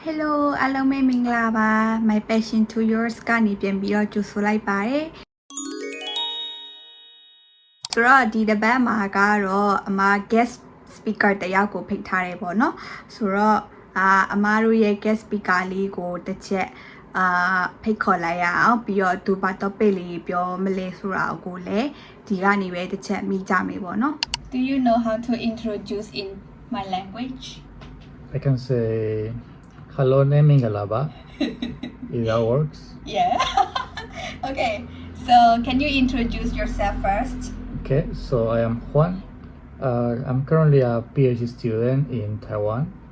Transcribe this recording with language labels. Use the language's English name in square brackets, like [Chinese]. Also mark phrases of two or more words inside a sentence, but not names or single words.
[Burmese] Hello အားလုံးပဲမင်္ဂလာပါ My Passion to Yours ကနေပြန်ပြီးတော့ကြိုဆိုလိုက်ပါတယ်ဆိုတော့ဒီတစ်ပတ်မှာကတော့အမ [English] guest speaker [Burmese] တယောက်ကိုဖိတ်ထားတယ်ပေါ့နော်ဆိုတော့အမတို့ရဲ့ [English] guest speaker [Burmese] လေးကိုတစ်ချက်ဖိတ်ခေါ်လိုက်ရအောင်ပြီးတော့သူဘာ topic လေးပြောမလဲဆိုတာကိုလည်းဒီကနေပဲတစ်ချက်မိကြမယ်ပေါ့နော် [English] Do you know how to introduce in my language? I can say hello name Mingalaba. If that works. Yeah. Okay. So can you introduce yourself first? Okay, so I am Juan. I'm currently a PhD student in Taiwan.